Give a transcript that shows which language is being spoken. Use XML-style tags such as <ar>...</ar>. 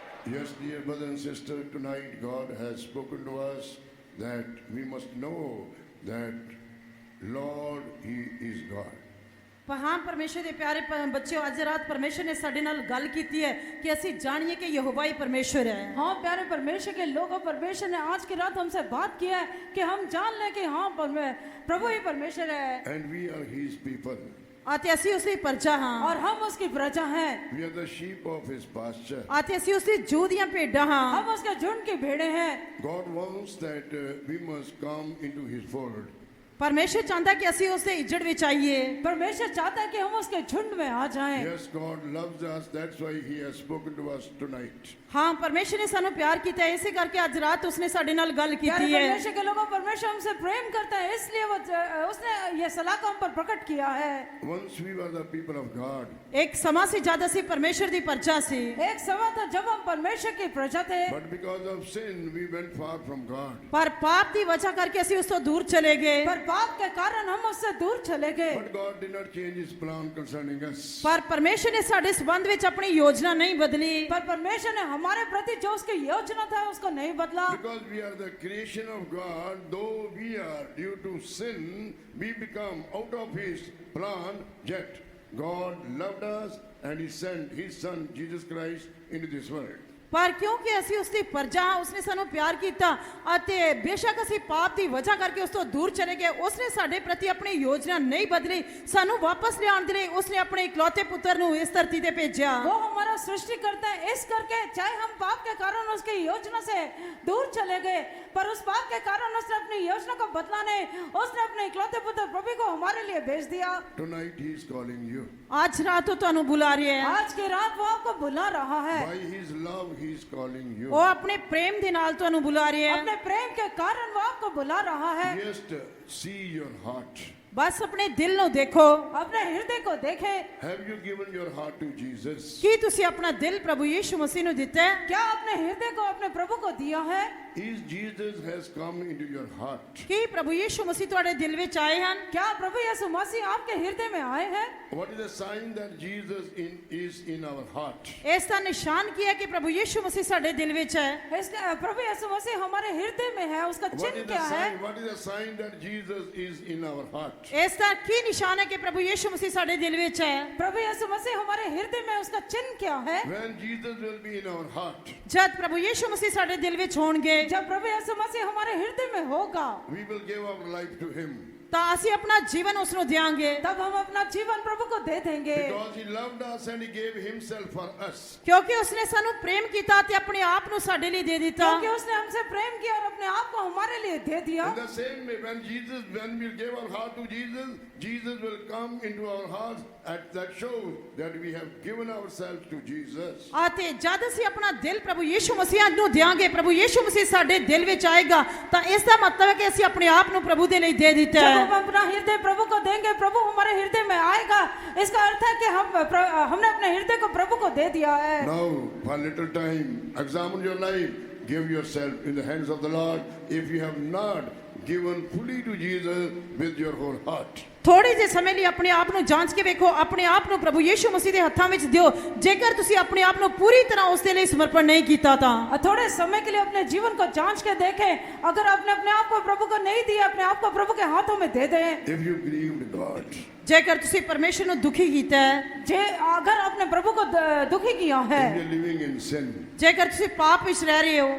<en>Yes, dear brother and sister, tonight God has spoken to us that we must know that Lord, He is God.</en> <pa>ਹਾਂ ਪਰਮੇਸ਼ਰ ਦੇ ਪਿਆਰੇ ਬੱਚਿਓ ਅੱਜ ਰਾਤ ਪਰਮੇਸ਼ਰ ਨੇ ਸਾਡੇ ਨਾਲ ਗੱਲ ਕੀਤੀ ਹੈ ਕਿ ਅਸੀਂ ਜਾਣੀਏ ਕਿ ਯਹੋਵਾ ਹੀ</pa> <hi>परमेश्वर है। हाँ प्यारे परमेश्वर के लोगों, परमेश्वर ने आज की रात हमसे बात किया है कि हम जान लें कि हाँ प्रभु ही परमेश्वर है</hi> <en>And we are his people.</en> <pa>ਅਤੇ ਅਸੀਂ ਉਸਦੀ ਪ੍ਰਜਾ ਹਾਂ</pa> <hi>और हम उसकी प्रजा हैं।</hi> <en>We are the sheep of his pasture.</en> <pa>ਅਤੇ ਅਸੀਂ ਉਸਦੀ ਜੂ ਦੀਆਂ ਭੇਡਾਂ ਹਾਂ।</pa> <hi>हम उसके झुंड की भेड़े हैं।</hi> <en>God wants that we must come into his fold.</en> <pa>ਪਰਮੇਸ਼ਰ ਚਾਹੁੰਦਾ ਕਿ ਅਸੀਂ ਉਸਦੇ ਇੱਜੜ ਵਿੱਚ ਆਈਏ।</pa> <hi>परमेश्वर चाहता है कि हम उसके झुंड में आ जाएं।</hi> <en>Yes, God loves us. That's why he has spoken to us tonight.</en> <pa>ਹਾਂ ਪਰਮੇਸ਼ਰ ਨੇ ਸਾਨੂੰ ਪਿਆਰ ਕੀਤਾ ਹੈ, ਇਸੇ ਕਰਕੇ ਅੱਜ ਰਾਤ ਉਸਨੇ ਸਾਡੇ ਨਾਲ ਗੱਲ</pa> <hi>प्यारे</hi> <pa>ਕੀਤੀ ਹੈ।</pa> <hi>परमेश्वर के लोगों, परमेश्वर हमसे प्रेम करता है, इसलिए उसने ये सलाह को हम पर प्रकट किया है।</hi> <en>Once we were the people of God,</en> <pa>ਇੱਕ ਸਮਾਂ ਸੀ ਜਦ ਅਸੀਂ ਪਰਮੇਸ਼ਰ ਦੀ ਪ੍ਰਜਾ ਸੀ,</pa> <hi>एक समय था जब हम परमेश्वर की प्रजा थे,</hi> <en>but because of sin, we went far from God.</en> <pa>ਪਰ ਪਾਪ ਦੀ ਵਜ੍ਹਾ ਕਰਕੇ ਅਸੀਂ ਉਸ ਤੋਂ ਦੂਰ ਚਲੇ ਗਏ।</pa> <hi>पर पाप के कारण हम उससे दूर चले गए।</hi> <en>But God did not change his plan concerning us.</en> <pa>ਪਰ ਪਰਮੇਸ਼ਰ ਨੇ ਸਾਡੇ ਸੰਬੰਧ ਵਿੱਚ ਆਪਣੀ ਯੋਜਨਾ ਨਹੀਂ ਬਦਲੀ,</pa> <hi>पर परमेश्वर ने हमारे प्रति जो उसकी योजना था उसको नहीं बदला।</hi> <en>Because we are the creation of God, though we are due to sin, we become out of his plan, yet God loved us and he sent his son Jesus Christ into this world.</en> <pa>ਪਰ ਕਿਉਂਕਿ ਅਸੀਂ ਉਸਦੀ ਪ੍ਰਜਾ ਹਾਂ, ਉਸਨੇ ਸਾਨੂੰ ਪਿਆਰ ਕੀਤਾ ਅਤੇ ਬੇਸ਼ੱਕ ਅਸੀਂ ਪਾਪ ਦੀ ਵਜ੍ਹਾ ਕਰਕੇ ਉਸ ਤੋਂ ਦੂਰ ਚਲੇ ਗਏ, ਉਸਨੇ ਸਾਡੇ ਪ੍ਰਤੀ ਆਪਣੀ ਯੋਜਨਾ ਨਹੀਂ ਬਦਲੀ। ਸਾਨੂੰ ਵਾਪਸ ਲਿਆਉਣ ਦੇ ਲਈ ਉਸਨੇ ਆਪਣੇ ਇਕਲੌਤੇ ਪੁੱਤਰ ਨੂੰ ਇਸ ਧਰਤੀ ਤੇ ਭੇਜਿਆ।</pa> <hi>वो हमारा सृष्टि करता है, इस करके चाहे हम पाप के कारण उसकी योजना से दूर चले गए, पर उस पाप के कारण उसने अपनी योजना को बदला नहीं। उसने अपने इकलौते पुत्र प्रभु को हमारे लिए भेज दिया।</hi> <en>Tonight he is calling you.</en> <pa>ਅੱਜ ਰਾਤ ਉਹ ਤੁਹਾਨੂੰ ਬੁਲਾ ਰਿਹਾ ਹੈ।</pa> <hi>आज की रात वो आपको बुला रहा है।</hi> <en>By his love he is calling you.</en> <pa>ਉਹ ਆਪਣੇ ਪ੍ਰੇਮ ਦੇ ਨਾਲ ਤੁਹਾਨੂੰ ਬੁਲਾ ਰਿਹਾ ਹੈ।</pa> <hi>अपने प्रेम के कारण वो आपको बुला रहा है।</hi> <en>Just see your heart.</en> <pa>ਬਸ ਆਪਣੇ ਦਿਲ ਨੂੰ ਦੇਖੋ।</pa> <hi>अपने हृदय को देखें।</hi> <en>Have you given your heart to Jesus?</en> <pa>ਕੀ ਤੁਸੀਂ ਆਪਣਾ ਦਿਲ ਪ੍ਰਭੂ ਯੀਸ਼ੂ ਮਸੀਹ ਨੂੰ ਦਿੱਤਾ ਹੈ?</pa> <hi>क्या अपने हृदय को अपने प्रभु को दिया है?</hi> <en>Is Jesus has come into your heart?</en> <pa>ਕੀ ਪ੍ਰਭੂ ਯੀਸ਼ੂ ਮਸੀਹ ਤੁਹਾਡੇ ਦਿਲ ਵਿੱਚ ਆਏ ਹਨ?</pa> <hi>क्या प्रभु यीशु मसीह आपके हृदय में आए हैं?</hi> <en>What is the sign that Jesus is in our heart?</en> <pa>ਇਸ ਦਾ ਨਿਸ਼ਾਨ ਕੀ ਹੈ ਕਿ ਪ੍ਰਭੂ ਯੀਸ਼ੂ ਮਸੀਹ ਸਾਡੇ ਦਿਲ ਵਿੱਚ ਹੈ?</pa> <hi>इसका प्रभु यीशु मसीह हमारे हृदय में है, उसका</hi> <en>What</en> <hi>चिन्ह</hi> <en>is the</en> <hi>क्या है?</hi> <en>sign? What is the sign that Jesus is in our heart?</en> <pa>ਇਸ ਦਾ ਕੀ ਨਿਸ਼ਾਨ ਹੈ ਕਿ ਪ੍ਰਭੂ ਯੀਸ਼ੂ ਮਸੀਹ ਸਾਡੇ ਦਿਲ ਵਿੱਚ ਹੈ?</pa> <hi>प्रभु यीशु मसीह हमारे हृदय में, उसका चिन्ह क्या है?</hi> <en>When Jesus will be in our heart,</en> <pa>ਜਦ ਪ੍ਰਭੂ ਯੀਸ਼ੂ ਮਸੀਹ ਸਾਡੇ ਦਿਲ ਵਿੱਚ ਹੋਣਗੇ</pa> <hi>जब प्रभु यीशु मसीह हमारे हृदय में होगा,</hi> <en>we will give our life to him.</en> <pa>ਤਾਂ ਅਸੀਂ ਆਪਣਾ ਜੀਵਨ ਉਸ ਨੂੰ ਦਿਆਂਗੇ,</pa> <hi>तब हम अपना जीवन प्रभु को दे देंगे।</hi> <en>Because he loved us and he gave himself for us.</en> <pa>ਕਿਉਂਕਿ ਉਸਨੇ ਸਾਨੂੰ ਪ੍ਰੇਮ ਕੀਤਾ ਤੇ ਆਪਣੇ ਆਪ ਨੂੰ ਸਾਡੇ ਲਈ ਦੇ ਦਿੱਤਾ।</pa> <hi>क्योंकि उसने हमसे प्रेम किया और अपने आप को हमारे लिए दे दिया।</hi> <en>In the same way, when we give our heart to Jesus, Jesus will come into our hearts. That shows that we have given ourselves to Jesus.</en> <pa>ਅਤੇ ਜਦ ਅਸੀਂ ਆਪਣਾ ਦਿਲ ਪ੍ਰਭੂ ਯੀਸ਼ੂ ਮਸੀਹ ਨੂੰ ਦਿਆਂਗੇ, ਪ੍ਰਭੂ ਯੀਸ਼ੂ ਮਸੀਹ ਸਾਡੇ ਦਿਲ ਵਿੱਚ ਆਏਗਾ, ਤਾਂ ਇਸ ਦਾ ਮਤਲਬ ਹੈ ਕਿ ਅਸੀਂ ਆਪਣੇ ਆਪ ਨੂੰ ਪ੍ਰਭੂ ਦੇ ਲਈ ਦੇ ਦਿੱਤਾ</pa> <hi>जब</hi> <pa>ਹੈ।</pa> <hi>हम अपना हृदय प्रभु को देंगे, प्रभु हमारे हृदय में आएगा। इसका अर्थ है कि हमने अपने हृदय को प्रभु को दे दिया है।</hi> <en>Now, for a little time, examine your life. Give yourself in the hands of the Lord. If you have not given fully to Jesus with your whole heart.</en> <pa>ਥੋੜੇ ਜਿਹੇ ਸਮੇਂ ਲਈ ਆਪਣੇ ਆਪ ਨੂੰ ਜਾਂਚ ਕੇ ਵੇਖੋ, ਆਪਣੇ ਆਪ ਨੂੰ ਪ੍ਰਭੂ ਯੀਸ਼ੂ ਮਸੀਹ ਦੇ ਹੱਥਾਂ ਵਿੱਚ ਦਿਓ। ਜੇਕਰ ਤੁਸੀਂ ਆਪਣੇ ਆਪ ਨੂੰ ਪੂਰੀ ਤਰ੍ਹਾਂ ਉਸ ਦੇ ਲਈ ਸਮਰਪਣ ਨਹੀਂ ਕੀਤਾ ਤਾਂ</pa> <hi>थोड़े समय के लिए अपने जीवन को जांच के देखें। अगर आपने अपने आप को प्रभु को नहीं दिया, अपने आप को प्रभु के हाथों में दे दें।</hi> <en>If you grieved God,</en> <pa>ਜੇਕਰ ਤੁਸੀਂ ਪਰਮੇਸ਼ਰ ਨੂੰ ਦੁਖੀ ਕੀਤਾ ਹੈ,</pa> <hi>अगर आपने प्रभु को दुखी किया है,</hi> <en>if you're living in sin,</en> <pa>ਜੇਕਰ ਤੁਸੀਂ ਪਾਪ ਵਿੱਚ ਰਹਿ ਰਹੇ ਹੋ,</pa>